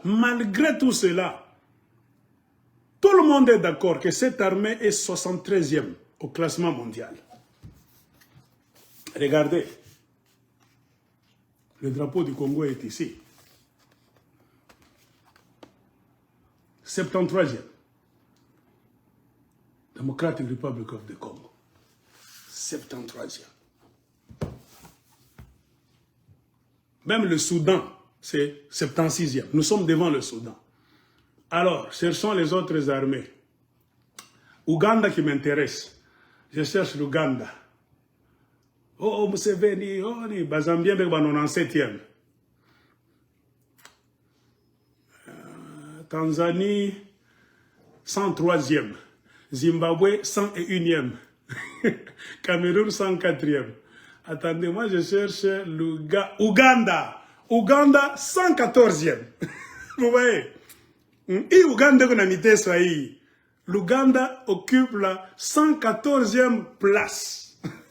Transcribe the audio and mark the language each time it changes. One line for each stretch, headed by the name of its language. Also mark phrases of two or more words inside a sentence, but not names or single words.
French: Malgré tout cela, tout le monde est d'accord que cette armée est 73e au classement mondial. Regardez, le drapeau du Congo est ici. 73e. Democratic Republic of the Congo. 73e. Même le Soudan, c'est 76e. Nous sommes devant le Soudan. Alors, cherchons les autres armées. Ouganda qui m'intéresse. Je cherche l'Ouganda. Oh, Museveni, oh, ni Bazambien, ben, 97e. Tanzanie, 103e. Zimbabwe, 101e. Cameroun, 104e. Attendez, moi je cherche Ouganda. Ouganda, 114e. Vous voyez? Et Ouganda, qu'on a mis ça. L'Ouganda occupe la 114e place.